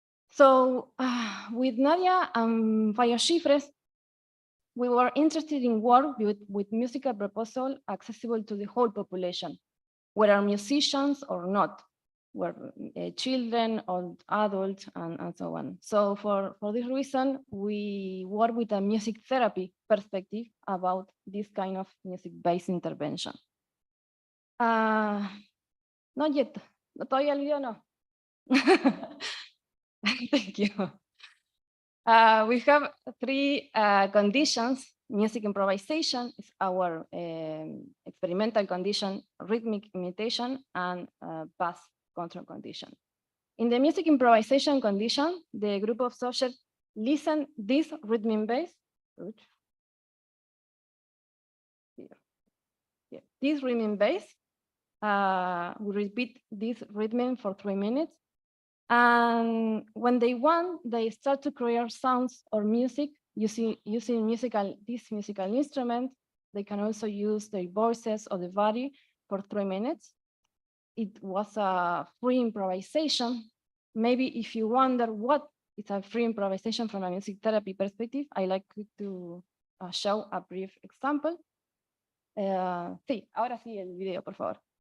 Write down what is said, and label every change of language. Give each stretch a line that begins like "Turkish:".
English: So with Nadia and Fayashifres, we were interested in work with musical proposal accessible to the whole population, whether musicians or not, were children or adults and so on. So for this reason, we work with a music therapy perspective about this kind of music-based intervention. Not yet,
Spanish: todavía el video no.
English: Thank you. We have three conditions. Music improvisation is our experimental condition, rhythmic imitation, and bass control condition. In the music improvisation condition, the group of subjects listen this rhythm bass. This rhythm bass. We repeat this rhythm for 3 minutes. And when they want, they start to create sounds or music using this musical instrument. They can also use their voices or the body for 3 minutes. it was a free improvisation. Maybe if you wonder what is a free improvisation from a music therapy perspective, I like to show a brief example.
Spanish: Sí, ahora sí el video, por favor.